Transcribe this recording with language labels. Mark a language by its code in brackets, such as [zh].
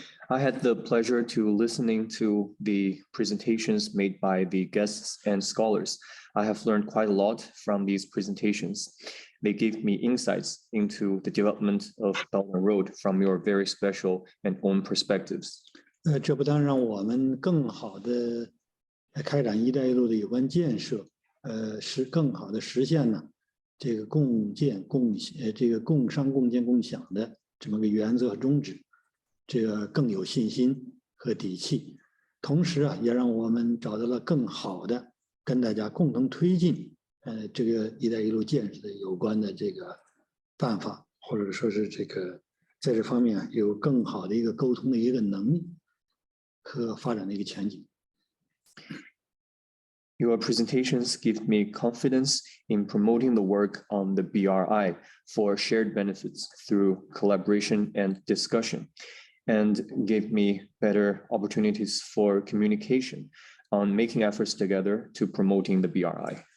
[en] I had the pleasure to listening to the presentations made by the guests and scholars. I have learned quite a lot from these presentations. They gave me insights into the development of Belt and Road from your very special and own perspectives. [zh] 这不但让我们更好的开展“一带一路”的有关建设，更好的实现呢这个这个共商共建共享的这么个原则和宗旨。这个更有信心和底气，同时啊，也让我们找到了更好的跟大家共同推进这个“一带一路”建设的有关的这个办法，或者说是这个在这方面有更好的一个沟通的一个能力和发展的一个前景。 [en] Your presentations give me confidence in promoting the work on the BRI for shared benefits through collaboration and discussion, and gave me better opportunities for communication on making efforts together to promoting the BRI.